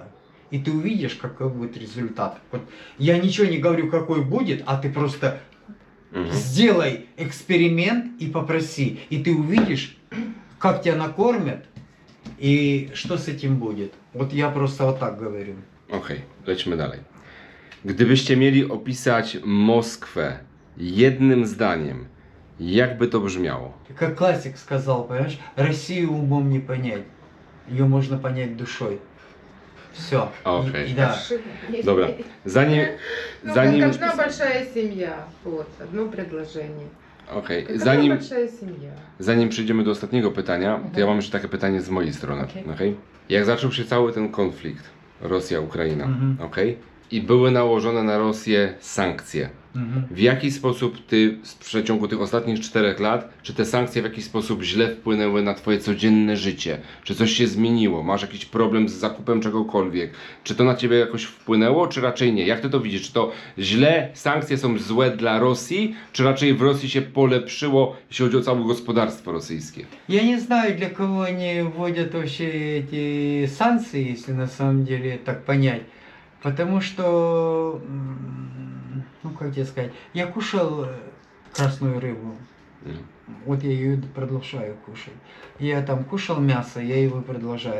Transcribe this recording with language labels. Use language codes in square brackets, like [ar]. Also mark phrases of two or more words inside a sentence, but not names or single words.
[ru] И ты увидишь, какой будет результат. Вот я ничего не говорю, какой будет, а ты просто сделай эксперимент и попроси. И ты увидишь, как тебя накормят и что с этим будет. Вот я просто вот так говорю. [pl] Okej, lećmy dalej. Gdybyście mieli opisać Moskwę jednym zdaniem, jak by to brzmiało? [ru] Как классик сказал, понимаешь, Россию умом не понять. Ее можно понять душой. Все. Окей. Да. [pl] Dobra, zanim... [ru] Ну, [pl] zanim [ru] как одна большая семья. Вот, одно предложение. [pl] Okej, [ru] Как [pl] zanim... [ru] одна большая семья. [pl] Zanim przejdziemy do ostatniego pytania, to ja mam jeszcze takie pytanie z mojej strony. Okej. Okay. Jak zaczął się cały ten konflikt Rosja-Ukraina, Mhm. i były nałożone na Rosję sankcje, Мгм. w jaki sposób ty w przeciągu tych ostatnich 4 lat, czy te sankcje w jakiś sposób źle wpłynęły na twoje codzienne życie? Czy coś się zmieniło? Masz jakiś problem z zakupem czegokolwiek? Czy to na ciebie jakoś wpłynęło, czy raczej nie? Jak ty to widzisz? Czy to źle, sankcje są złe dla Rosji, czy raczej w Rosji się polepszyło, jeśli chodzi o całe gospodarstwo rosyjskie? [ru] Я не знаю, для кого они вводят вообще эти санкции, если на самом деле так понять. Потому что, ну как тебе сказать, я кушал красную рыбу. Mm. Вот я ее продолжаю кушать. Я там кушал мясо, я его продолжаю.